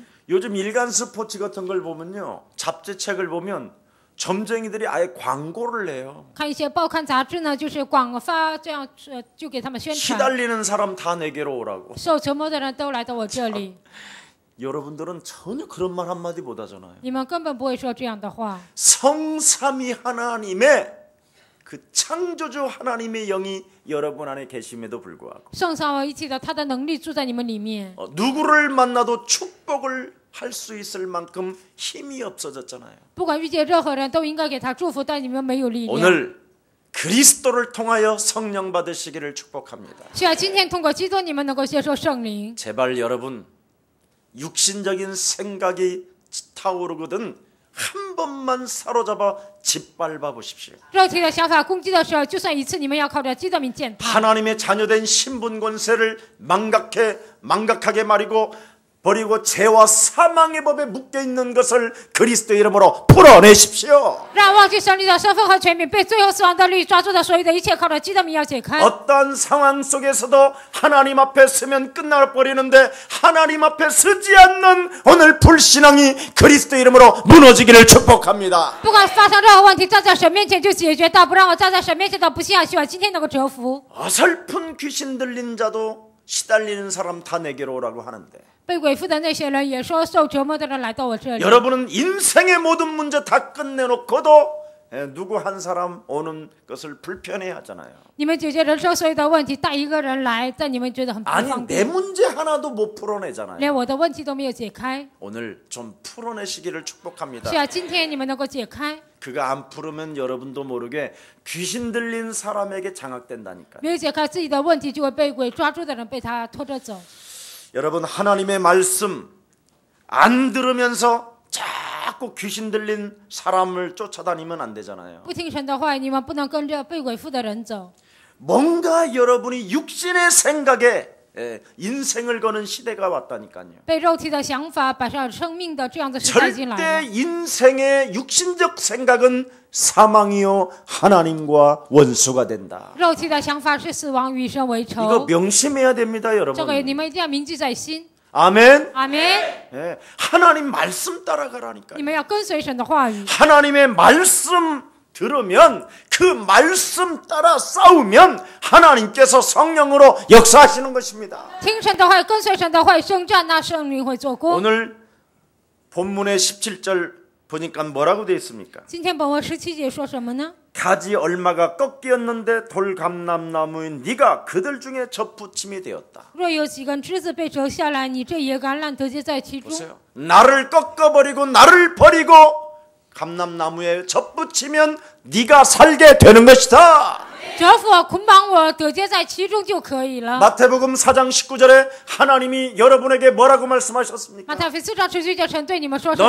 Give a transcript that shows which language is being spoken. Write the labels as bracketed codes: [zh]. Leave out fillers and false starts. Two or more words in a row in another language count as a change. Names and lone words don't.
[ko] 요즘 일간 스포츠 같은 걸 보면요, 잡지책을 보면 점쟁이들이 아예 광고를 해요. [zh] 看一些报刊杂志呢，就是广发这样，就给他们宣传。 [ko] 시달리는 사람 다 내게로 오라고. [zh] 受折磨的人都来到我这里。 [ko] 여러분들은 전혀 그런 말 한마디 못 하잖아요. [zh] 你们根本不会说这样的话。 [ko] 성삼위 하나님의 그 창조주 하나님의 영이 여러분 안에 계심에도 불구하고 [zh] 圣三位一体的，他的能力住在你们里面。 [ko] 누구를 만나도 축복을 할 수 있을 만큼 힘이 없어졌잖아요. [zh] 不管遇见任何人都应该给他祝福，但你们没有力量。 [ko] 오늘 그리스도를 통하여 성령 받으시기를 축복합니다. [zh] 需要今天通过基督，你们能够接受圣灵。 [ko] 제발 여러분 육신적인 생각이 타오르거든 한 번만 사로잡아 짓밟아 보십시오. [zh] 肉体的想法攻击的时候，就算一次，你们要靠着基督的名践踏。 [ko] 하나님의 자녀된 신분 권세를 망각하게 버리고 죄와 사망의 법에 묶여 있는 것을 그리스도의 이름으로 풀어내십시오. [zh] 让忘记神力的身份和权柄，被最后死亡的律抓住的所有的一切，靠着基督的名要解开。 [ko] 어떠한 상황 속에서도 하나님 앞에 서면 끝나버리는데 하나님 앞에 서지 않는 오늘 불신앙이 그리스도의 이름으로 무너지기를 축복합니다. [zh] 不管发生任何问题，站在神面前就解决到，不让我站在神面前的不信仰，希望今天能够折服。 [ko] 어설픈 귀신 들린 자도 시달리는 사람 다 내게로 오라고 하는데 [zh] 被鬼附的那些人也说，受折磨的人来到我这里。 [ko] 여러분은 인생의 모든 문제 다 끝내놓고도 누구 한 사람 오는 것을 불편해하잖아요. [zh] 你们解决人生所有的问题，带一个人来，但你们觉得很不 [ko] 아니 [zh] 方 [ko] 내 [zh] 便， [ko] 문제 하나도 못 풀어내잖아요. [zh] 连我的问题都没有解开。 [ko] 오늘 좀 풀어내시기를 축복합니다. [zh] 需要今天你们能够解开。 [ko] 그가 안 풀으면 여러분도 모르게 귀신 들린 사람에게 장악된다니까요. [zh] 没有解开自己的问题，就会被鬼抓住的人被他拖着走。 [ko] 여러분, 하나님의 말씀 안 들으면서 자꾸 귀신 들린 사람을 쫓아다니면 안 되잖아요. [zh] 不听神的话，你们不能跟着被鬼附的人走。 [ko] 뭔가 여러분이 육신의 생각에 인생을 거는 시대가 왔다니까요. [zh] 被肉体的想法摆上生命的这样的时代进来 [ko] 절대 [zh] 了。 [ko] 인생의 육신적 생각은 사망이요 하나님과 원수가 된다. [zh] 肉体的想法是死亡，与神为 [ko] 이거 [zh] 仇。 [ko] 명심해야 됩니다, [zh] 这个 [ko] 여러분. [zh] 你们一定要铭记在心。 [ko] 아멘. [zh] 阿门。 [ko] 예, 하나님 말씀 따라가라니까요. [zh] 你们要跟随神的话语。 [ko] 하나님의 말씀 들으면 그 말씀 따라 싸우면 하나님께서 성령으로 역사하시는 것입니다. [zh] 听神的话，跟随神的话，征战，那圣灵会做工。 [ko] 오늘 본문의 17절 보니까 뭐라고 되어 있습니까? [zh] 今天本文17节说什么呢？ [ko] 가지 얼마가 꺾이었는데 돌감람나무인 네가 그들 중에 접붙임이 되었다. [zh] 若有几根枝子被折下来，你这野橄榄得结在其中。 [ko] 보세요. 나를 꺾어버리고 나를 버리고 감람나무에 접붙이면 네가 살게 되는 것이다. [zh] 折服我，捆绑我，得结在其中就可以了。 [ko] 마태복음 4장 19절에 하나님이 여러분에게 뭐라고 말씀하셨습니까? [zh] 马太福音4章19节，神对你们说什么